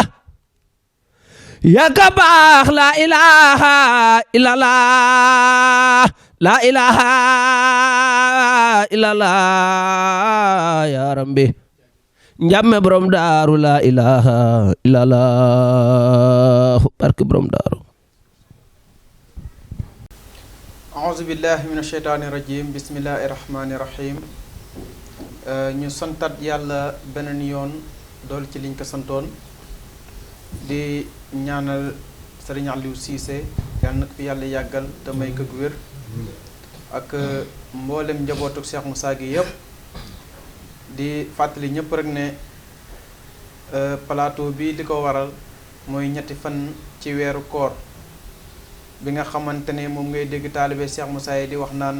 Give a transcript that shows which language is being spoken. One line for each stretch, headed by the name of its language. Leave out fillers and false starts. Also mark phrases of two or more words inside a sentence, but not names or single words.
Arabic: يا Gabaax لا إله إلا الله. لا إله إلا الله يا رب.
Wolof: Njame borom daaru
Arabic: لا إله إلا الله.
Wolof: Barke borom daaru.
Arabic: أعوذ بالله من الشيطان الرجيم. بسم الله الرحمن الرحيم.
Wolof: Ñu santat yàlla beneen yoon dool ci liñ ko santoon di ñaanal Serigne Aliou Cissé yàlla na ko fi yàlla yàggal te may ko wér ak mboolem njabootu Cheikh Moussa gi yëpp di fàttali ñëpp rek ne plateau bi li ko waral mooy ñetti fan ci weeru koor bi nga xamante ne moom ngay dégg taalibe Cheikh Moussa yi di wax naan